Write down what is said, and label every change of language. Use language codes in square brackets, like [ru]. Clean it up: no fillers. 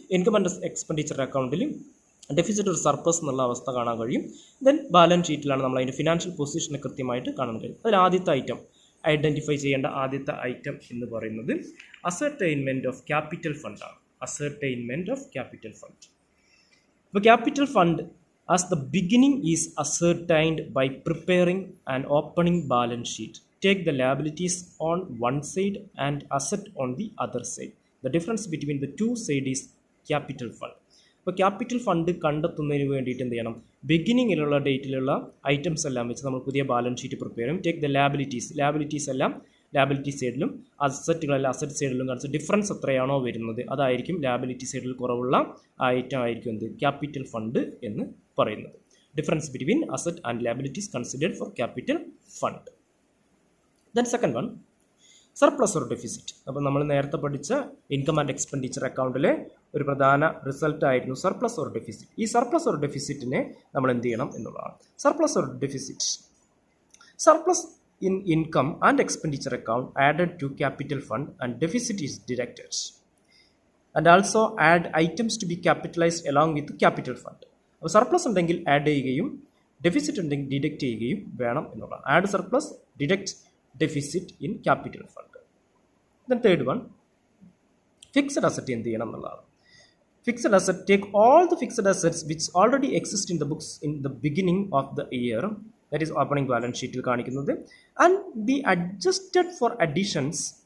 [ml] Income and expenditure അക്കൗണ്ടിൽ deficit ഒരു surplus എന്നുള്ള അവസ്ഥ കാണാൻ കഴിയും. ദെൻ ബാലൻസ് ഷീറ്റിലാണ് നമ്മൾ അതിൻ്റെ ഫിനാൻഷ്യൽ പൊസിഷനെ കൃത്യമായിട്ട് കാണാൻ കഴിയും. അതിൽ ആദ്യത്തെ ഐറ്റം, ഐഡൻറ്റിഫൈ ചെയ്യേണ്ട ആദ്യത്തെ ഐറ്റം എന്ന് പറയുന്നത് ascertainment of capital ഫണ്ടാണ്. [en] Ascertainment of capital fund. അപ്പോൾ capital fund as the beginning is ascertained by preparing an opening balance sheet. Take the liabilities on one side and asset on the other side. The difference between the two sides is capital fund. [ml] അപ്പോൾ capital fund കണ്ടെത്തുന്നതിന് വേണ്ടിയിട്ട് എന്ത് ചെയ്യണം? ബിഗിനിങ്ങിലുള്ള ഡേറ്റിലുള്ള items എല്ലാം വെച്ച് നമ്മൾ പുതിയ balance sheet prepare ചെയ്യും. ടേക്ക് ദ ലാബിലിറ്റീസ് എല്ലാം ലാബിലിറ്റി സൈഡിലും അസറ്റുകളെല്ലാം അസറ്റ് സൈഡിലും കാണിച്ച് ഡിഫറൻസ് എത്രയാണോ വരുന്നത് അതായിരിക്കും ലാബിലിറ്റി സൈഡിൽ കുറവുള്ള ഐറ്റം ആയിരിക്കും എന്ത്? [en] capital fund [ml] എന്ന് പറയുന്നത്. [en] Difference between asset and liabilities considered for capital fund. [ml] Then second one, surplus or deficit. അപ്പോൾ നമ്മൾ നേരത്തെ പഠിച്ച ഇൻകം ആൻഡ് എക്സ്പെൻഡിച്ചർ അക്കൗണ്ടിലെ ഒരു പ്രധാന റിസൾട്ട് ആയിരുന്നു സർപ്ലസ് ഓർ ഡെഫിസിറ്റ്. ഈ സർപ്ലസ് ഓർ ഡെഫിസിറ്റിനെ നമ്മൾ എന്ത് ചെയ്യണം എന്നുള്ളതാണ്. [en] Surplus or deficit, surplus in income and expenditure account added to capital fund and deficit is deducted, and also add items to be capitalized along with capital fund. [ml] അപ്പോൾ surplus ഉണ്ടെങ്കിൽ add ചെയ്യുകയും deficit ഉണ്ടെങ്കിൽ deduct ചെയ്യുകയും വേണം എന്നുള്ളതാണ്. [en] Add surplus, deduct deficit in capital fund. [ml] Then third one, fixed asset എന്ത് ചെയ്യണം എന്നുള്ളതാണ്. [en] fixed asset, take all the fixed assets which already exist in the books in the beginning of the year, that is opening balance [ml] ഷീറ്റിൽ കാണിക്കുന്നത്, [en] And be adjusted for additions.